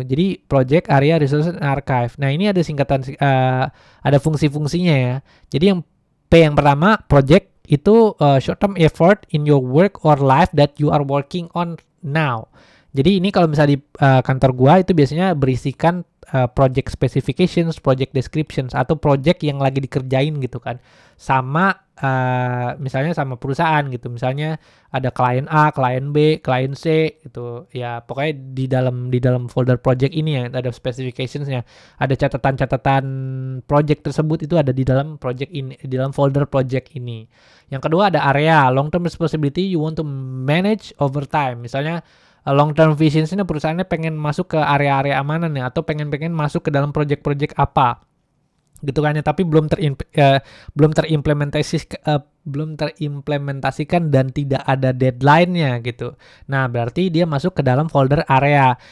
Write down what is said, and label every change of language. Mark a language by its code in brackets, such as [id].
[id] Jadi project, area, resource, and archive. Nah ini ada singkatan, ada fungsi-fungsinya ya. Jadi yang P yang pertama project, [en] itu short term effort in your work or life that you are working on now. [id] Jadi ini kalau misalnya di kantor gua itu biasanya berisikan project specifications, project descriptions, atau project yang lagi dikerjain gitu kan. Sama misalnya sama perusahaan gitu. Misalnya ada klien A, klien B, klien C gitu. Ya pokoknya di dalam folder project ini ya ada specificationsnya. Ada catatan-catatan project tersebut itu ada di dalam project ini, di dalam folder project ini. Yang kedua ada area [en] long term responsibility you want to manage over time. [id] Misalnya long term vision ini perusahaannya pengen masuk ke area-area mana nih, atau pengen masuk ke dalam project-project apa gitu kan ya, tapi belum terimplementasikan dan tidak ada deadline-nya gitu. Nah, berarti dia masuk ke dalam folder area.